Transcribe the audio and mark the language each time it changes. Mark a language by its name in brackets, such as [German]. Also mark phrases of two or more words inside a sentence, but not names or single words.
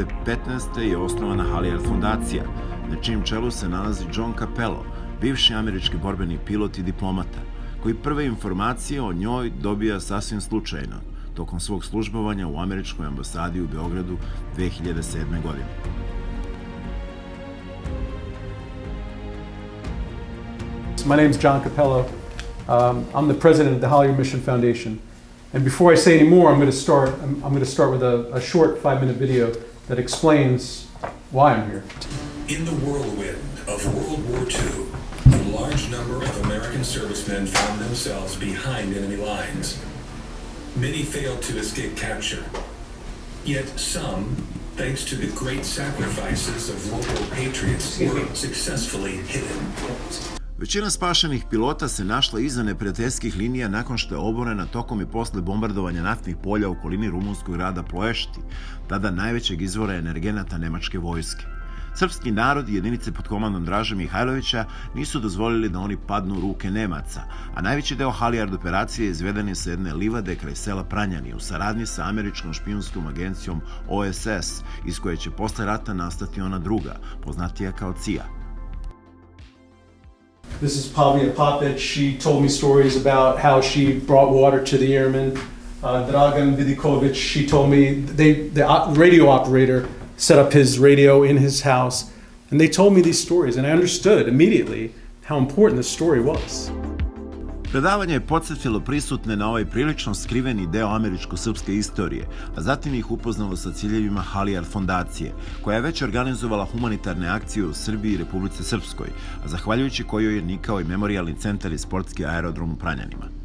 [Serbian] je osnovana Halijard fondacija, na čijem čelu se nalazi John Capello, bivši američki borbeni pilot i diplomata, koji prve informacije o njoj dobija sasvim slučajno, tokom svog službovanja u američkoj ambasadi u Beogradu 2007. godine. [English] My name's John Capello. I'm the president of the Halyard Mission Foundation. And before I say any more, I'm going to start with a short 5-minute video that explains why I'm here. In the whirlwind of World War II, a large number of American servicemen found themselves behind enemy lines. Many failed to escape capture. Yet some, thanks to the great sacrifices of local patriots, were successfully hidden. [Serbian] Većina spašenih pilota se našla iza neprijateljskih linija nakon što je oborena tokom i posle bombardovanja naftnih polja u okolini rumunskog grada Ploešti, tada najvećeg izvora energenata nemačke vojske. Srpski narod i jedinice pod komandom Draže Mihajlovića nisu dozvolili da oni padnu u ruke Nemaca, a najveći deo Halijard operacije izveden je sa jedne livade kraj sela Pranjani u saradnji sa američkom špijunskom agencijom OSS, iz koje će posle rata nastati ona druga, poznatija kao CIA. [English] This is Pavlija Papić. She told me stories about how she brought water to the airmen. Dragan Vidikovic, she told me the radio operator set up his radio in his house, and they told me these stories, and I understood immediately how important this story was. [Serbian] Predavanje je podsjetilo prisutne na ovaj prilično skriveni deo američko-srpske istorije, a zatim ih upoznalo sa ciljevima Halijard fondacije, koja je već organizovala humanitarne akcije u Srbiji i Republici Srpskoj, a zahvaljujući kojoj je nikao i memorijalni centar i sportski aerodrom u Pranjanima.